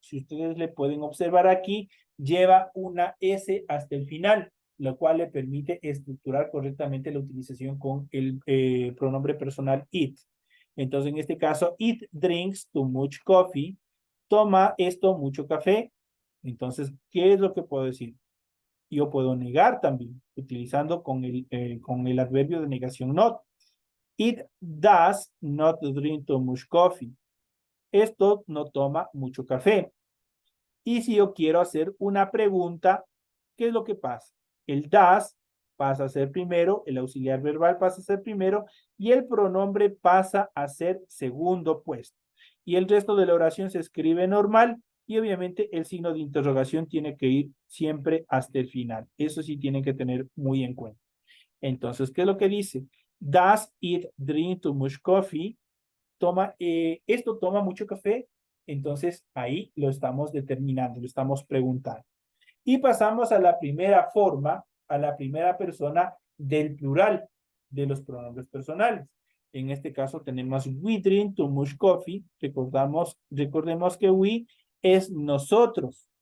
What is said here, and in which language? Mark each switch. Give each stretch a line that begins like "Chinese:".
Spanish: Si ustedes le pueden observar aquí, lleva una S hasta el final, lo cual le permite estructurar correctamente la utilización con el pronombre personal it. Entonces, en este caso,
English: it drinks too much coffee.
Spanish: Toma esto mucho café. Entonces, ¿qué es lo que puedo decir? Yo puedo negar también, utilizando con el adverbio de negación not.
English: It does not drink too much coffee.
Spanish: Esto no toma mucho café. Y si yo quiero hacer una pregunta, ¿qué es lo que pasa? El does pasa a ser primero, el auxiliar verbal pasa a ser primero y el pronombre pasa a ser segundo puesto. Y el resto de la oración se escribe normal y obviamente el signo de interrogación tiene que ir siempre hasta el final. Eso sí tienen que tener muy en cuenta. Entonces, ¿qué es lo que dice?
English: Does it drink too much coffee?
Spanish: Esto toma mucho café, entonces ahí lo estamos determinando, lo estamos preguntando. Y pasamos a la primera forma, a la primera persona del plural de los pronombres personales. En este caso tenemos
English: we drink too much coffee.
Spanish: Recordemos que we es nosotros.